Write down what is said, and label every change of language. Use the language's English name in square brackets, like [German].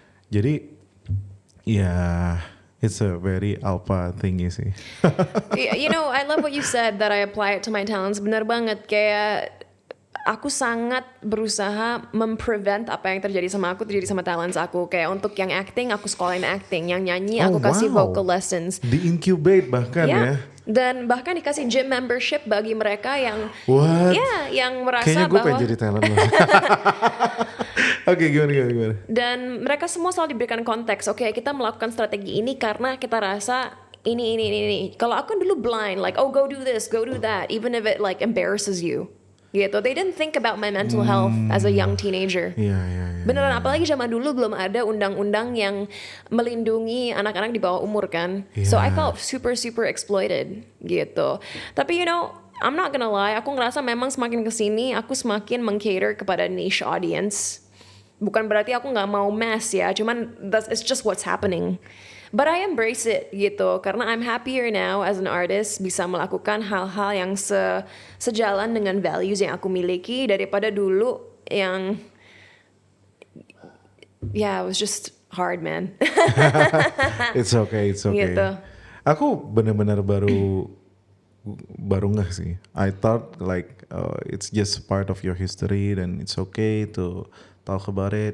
[Indonesian] Jadi ya [English] it's a very alpha thingy sih. You know, I love what you said that I apply it to my talents. [Indonesian] Benar banget, kayak aku sangat berusaha memprevent apa yang terjadi sama aku terjadi sama talents aku. Kayak untuk yang acting, aku sekolahin acting. Yang nyanyi, aku kasih vocal lessons. Di incubate bahkan ya. Dan bahkan dikasih gym membership bagi mereka yang [English] What? [Indonesian] ya, yang merasa Kayaknya gue bahwa pengen jadi talent loh. Oke, gimana? dan mereka semua selalu diberikan konteks. Oke, kita melakukan strategi ini karena kita rasa ini. Kalau aku dulu [English] blind, like, go do this, go do that, even if it like embarrasses you. Gitu. They didn't think about my mental health as a young teenager. [Indonesian] Iya. Beneran, apalagi zaman dulu belum ada undang-undang yang melindungi anak-anak di bawah umur kan. [English] So I felt super exploited [Indonesian] gitu. Tapi [English] you know, I'm not gonna lie, [Indonesian] aku ngerasa memang semakin kesini aku semakin meng-cater kepada [English] niche audience. [Indonesian] Bukan berarti aku nggak mau mass ya, cuman [English] it's just what's happening. But I embrace it [Indonesian] gitu, karena [English] I'm happier now as an artist, [Indonesian] bisa melakukan hal-hal yang sejalan dengan values yang aku miliki daripada dulu yang [English] it was just hard, man. It's okay. [Indonesian] Gitu. Aku benar-benar baru ngeh sih. [English] I thought like it's just part of your history dan it's okay to talk about it.